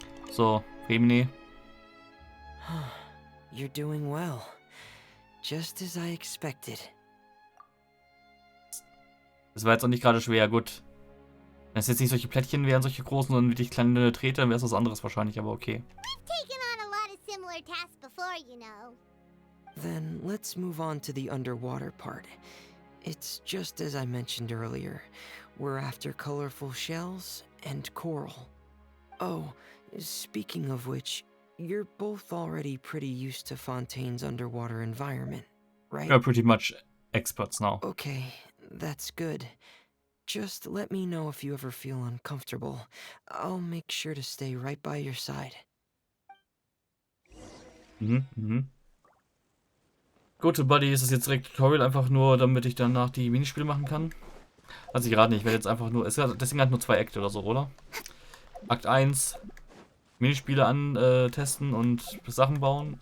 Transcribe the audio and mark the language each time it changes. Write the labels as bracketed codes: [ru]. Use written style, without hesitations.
[en] So, Remine. You're doing well. Just as I expected. [de] Das war jetzt auch nicht gerade schwer, gut. Wenn es jetzt nicht solche Plättchen wären, solche großen, sondern wirklich kleine Treter, dann wäre es was anderes wahrscheinlich, aber okay. [en] Taken on a lot of similar tasks before, you know. Then let's move on to the underwater part. It's just as I mentioned earlier. We're after colorful shells and coral. Oh, speaking of which, you're both already pretty used to Fontaine's underwater environment, right? We're pretty much experts now. Okay, that's good. Just let me know if you ever feel uncomfortable. I'll make sure to stay right by your side. [de] Gut, Buddy, ist das jetzt direkt Tutorial einfach nur, damit ich danach die Minispiele machen kann? Also ich gerade nicht, ich werde jetzt einfach nur, deswegen hat nur 2 Akte oder so, oder? Akt 1, Minispiele testen und Sachen bauen.